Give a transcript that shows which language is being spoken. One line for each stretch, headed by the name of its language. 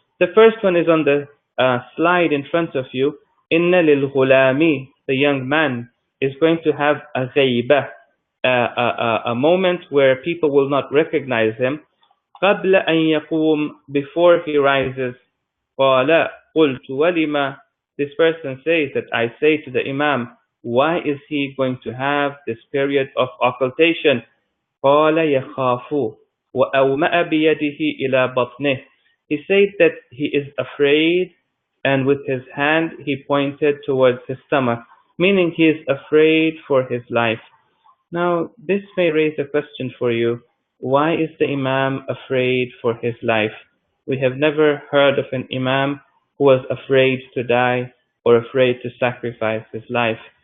English: The first one is on the slide in front of you.
Arabic: Inna lil ghulami,
English: the young man, is going to have a ghaiba, a moment where people will not recognize him.
Arabic: قبل أن يقوم,
English: before he rises.
Arabic: قال قلت ولما,
English: this person says that I say to the Imam, why is he going to have this period of occultation?
Arabic: قال يخاف وأومأ بيده إلى بطنه.
English: He said that he is afraid, and with his hand he pointed towards his stomach, meaning he is afraid for his life. Now, this may raise a question for you. Why is the Imam afraid for his life? We have never heard of an Imam who was afraid to die or afraid to sacrifice his life.